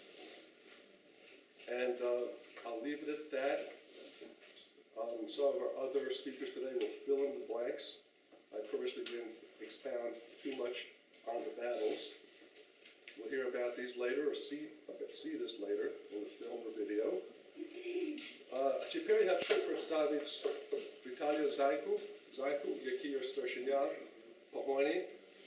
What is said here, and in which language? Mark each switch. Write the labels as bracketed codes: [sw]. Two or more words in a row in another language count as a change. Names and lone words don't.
[en] And I'll leave it at that. Some of our other speakers today will fill in the blanks. I purposely didn't expound too much on the battles. We'll hear about these later, or see this later in the film or video. [ru] Теперь я хочу представить Виталия Зайку, [uk] який є старшиня Пагоні,